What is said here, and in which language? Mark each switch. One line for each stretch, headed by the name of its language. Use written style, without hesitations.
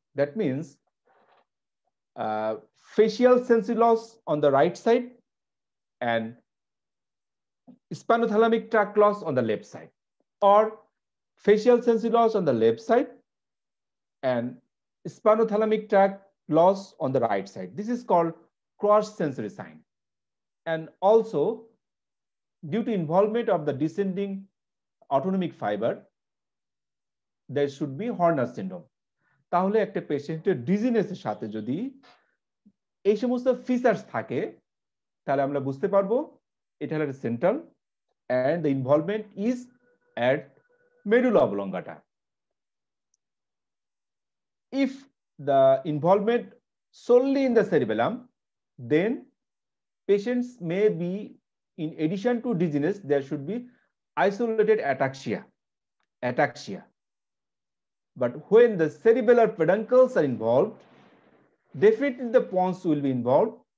English: That means facial sensory loss on the right side and spinothalamic tract loss on the left side, or facial sensory loss on the left side and spinothalamic tract loss on the right side. This is called cross sensory sign. And also, due to involvement of the descending autonomic fiber, there should be Horner syndrome.
Bangla: তাহলে একটা পেশেন্টের ডিজিনেসের সাথে যদি এই সমস্ত features থাকে, তাহলে আমরা বুঝতে পারবো এটা হলো central
English: and the involvement is at medulla oblongata. If the involvement solely in the cerebellum, then patients may be, in addition to dizziness, there should be isolated ataxia. But when the cerebellar peduncles are involved, definitely the pons will be involved.